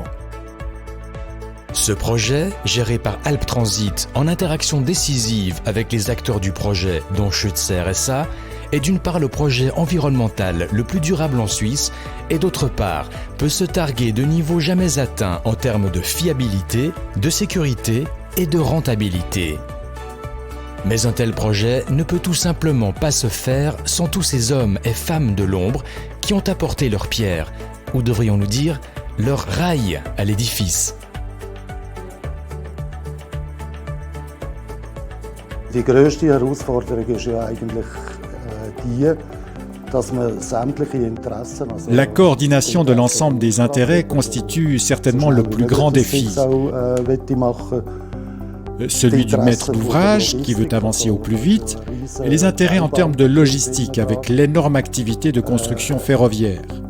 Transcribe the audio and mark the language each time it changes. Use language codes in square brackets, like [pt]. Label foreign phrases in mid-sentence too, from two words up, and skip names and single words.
[fr] Ce projet, géré par Alp Transit en interaction décisive avec les acteurs du projet, dont Schützer SA, est d'une part le projet environnemental le plus durable en Suisse et d'autre part peut se targuer de niveaux jamais atteints en termes de fiabilité, de sécurité et de rentabilité. Mais un tel projet ne peut tout simplement pas se faire sans tous ces hommes et femmes de l'ombre qui ont apporté leur pierre, ou devrions-nous dire leur rail à l'édifice. [de] Die grösste Herausforderung ist ja eigentlich [fr] La coordination de l'ensemble des intérêts constitue certainement le plus grand défi. Celui du maître d'ouvrage, qui veut avancer au plus vite, et les intérêts en termes de logistique, avec l'énorme activité de construction ferroviaire.